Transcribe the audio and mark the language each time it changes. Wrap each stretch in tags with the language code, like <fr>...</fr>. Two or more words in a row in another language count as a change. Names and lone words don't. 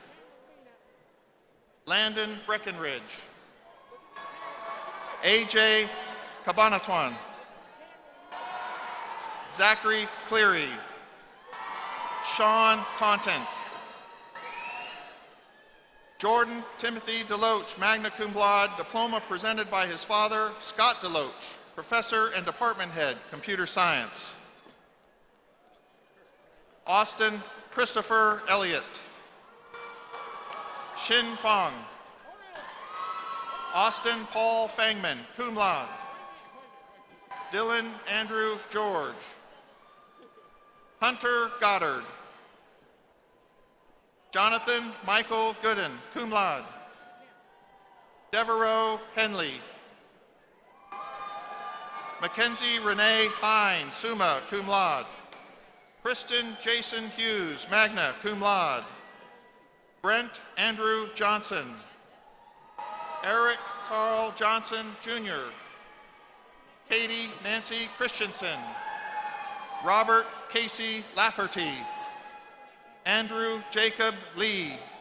<en>Landon Breckenridge. AJ Cabanatuan. Zachary Cleary. Sean Content. Jordan Timothy Deloach,</en> <la>magna cum laude,</la> <en>diploma presented by his father, Scott Deloach, professor and department head, computer science. Austin Christopher Elliott. Xin Fong. Austin Paul Fangman,</en> <la>cum laude.</la> <en>Dylan Andrew George. Hunter Goddard. Jonathan Michael Gooden,</en> <la>cum laude.</la> <en>Devereaux Henley. Mackenzie Renee Hine,</en> <la>summa cum laude.</la> <en>Kristen Jason Hughes,</en> <la>magna cum laude.</la> <en>Brent Andrew Johnson. Eric Carl Johnson, Jr. Katie Nancy Christensen. Robert Casey Lafferty. Andrew Jacob Lee.</en>